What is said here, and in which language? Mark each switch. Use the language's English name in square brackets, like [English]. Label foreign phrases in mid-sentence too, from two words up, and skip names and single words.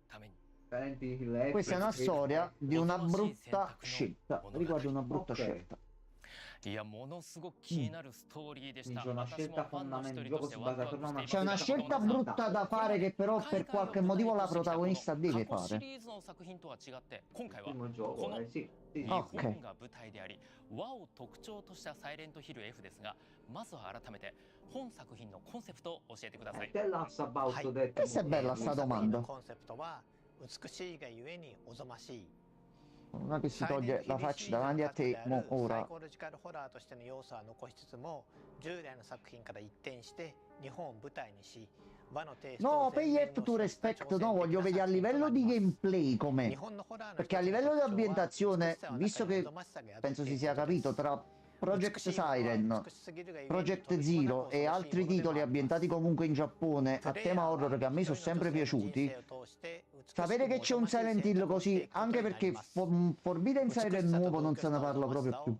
[Italian] Questa è una storia di una brutta scelta. Riguarda una brutta scelta. Quindi c'è una scelta fondamentale, il gioco si basa attorno a una C'è una scelta brutta da fare che però per qualche motivo la protagonista deve fare. Il primo gioco, sì. Ok. [Japanese] 和を特徴としたサイレントヒル F ですが、まずは改めて本作品のコンセプトを教えてください。 [English] Tell us about that. [Italian] Questa è bella sta domanda. [Japanese] コンセプトは美しいがゆえにおぞましい。 [Italian] Non è che si toglie la faccia davanti a te, mo [Japanese] サイ [Italian] ora. [Japanese] コロジカルホラーとしての要素は残しつつも、従来の作品から一転して日本を舞台にし、和のテイスト [Italian] No, [Japanese] を前 [English] pay [Japanese] 面 [English] it [Japanese] に [English] to [Japanese] 押し出した [English] respect, [Italian] no, voglio vedere a livello di gameplay com'è. Perché a livello di ambientazione, visto che penso si sia capito tra Project Siren, Project Zero e altri titoli ambientati comunque in Giappone a tema horror che a me sono sempre piaciuti, sapere che c'è un Silent Hill così, anche perché Forbidden Siren nuovo non se ne parla proprio più.